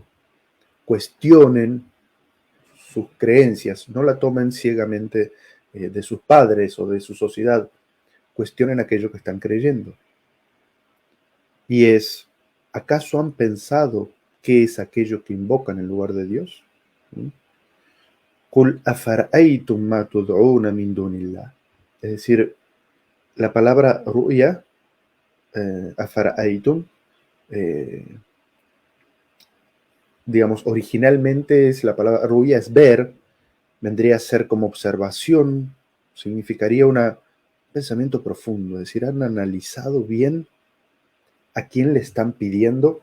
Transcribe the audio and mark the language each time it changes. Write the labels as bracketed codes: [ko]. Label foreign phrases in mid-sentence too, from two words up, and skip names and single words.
[es] Cuestionen sus creencias, no la tomen ciegamente de sus padres o de su sociedad, cuestionen aquello que están creyendo. Y es, ¿acaso han pensado qué es aquello que invocan en lugar de Dios? [ar] قل أفرأيتم ما تدعون من دون الله. [es] Es decir, la palabra ru'ya, afara'aytum, digamos, originalmente la palabra ruya es ver, vendría a ser como observación, significaría un pensamiento profundo, es decir, han analizado bien a quién le están pidiendo.